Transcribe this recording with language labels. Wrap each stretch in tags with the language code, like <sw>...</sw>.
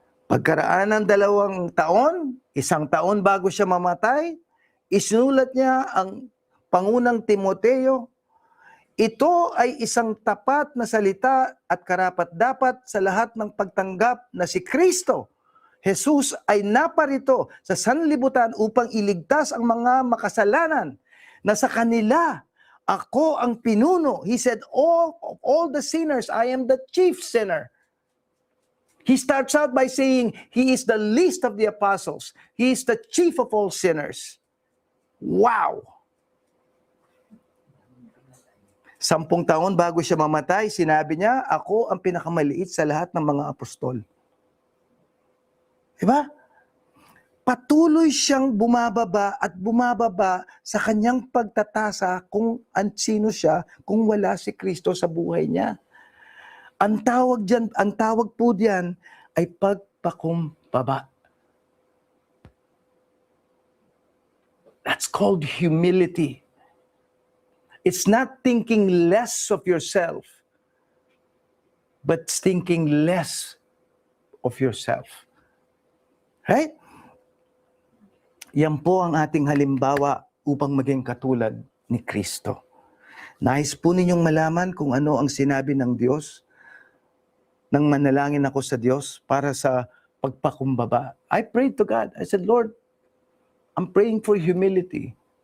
<tl>Pagkaraan ng 2 taon, 1 taon bago siya mamatay, isinulat niya ang Pangunang Timoteo, ito ay isang tapat na salita at karapat-dapat sa lahat ng pagtanggap na si Kristo, Jesus ay naparito sa sanlibutan upang iligtas ang mga makasalanan na sa kanila ako ang pinuno.</tl> <en>He said, all the sinners, I am the chief sinner. He starts out by saying, He is the least of the apostles. He is the chief of all sinners. Wow!</en> <tl>10 taon bago siya mamatay, sinabi niya, ako ang pinakamaliit sa lahat ng mga apostol. Diba? Patuloy siyang bumababa at bumababa sa kanyang pagtatasa kung sino siya kung wala si Kristo sa buhay niya. Ang tawag po diyan ay pagpakumbaba.</tl> <en>That's called humility. It's not thinking less of yourself, but thinking less of yourself.</en> <tl>Right? Yan po ang ating halimbawa upang maging katulad ni Kristo. Nais po ninyong malaman kung ano ang sinabi ng Diyos nang manalangin ako sa Diyos para sa pagpakumbaba.</tl> <en>I prayed to God. I said, Lord, I'm praying for humility.</en>